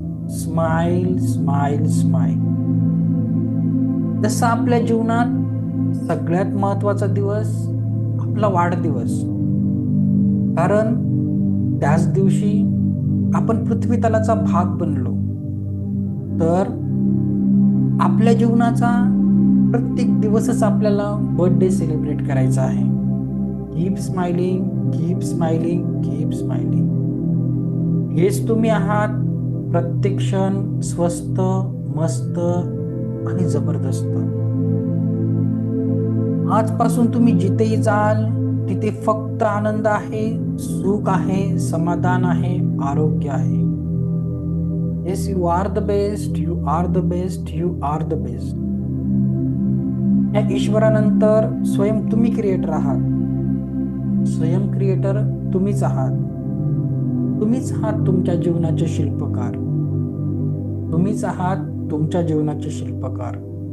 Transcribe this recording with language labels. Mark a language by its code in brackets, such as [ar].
[mr] Smile, smile, smile. जसं आपल्या जीवनात सगळ्यात महत्वाचा दिवस आपला वाढदिवस, कारण त्याच दिवशी आपण पृथ्वी तलाचा भाग बनलो. तर आपल्या जीवनाचा प्रत्येक दिवसच आपल्याला बर्थडे सेलिब्रेट करायचा आहे. [en] Keep smiling, keep smiling, keep smiling. [mr] हेच तुम्ही आहात, प्रत्येक क्षण स्वस्त, मस्त आणि जबरदस्त. आजपासून तुम्ही जिथेही जाल तिथे फक्त आनंद आहे, सुख आहे, समाधान आहे, आरोग्य आहे. [en] Yes, you are the best, you are the best, you are the best. [mr] या ईश्वरानंतर स्वयं तुम्ही क्रिएटर आहात. स्वयं क्रिएटर तुम्हीच आहात. तुम्हीच आहात तुमच्या जीवनाचे शिल्पकार. तुम्हीच आहात तुमच्या जीवनाचे शिल्पकार.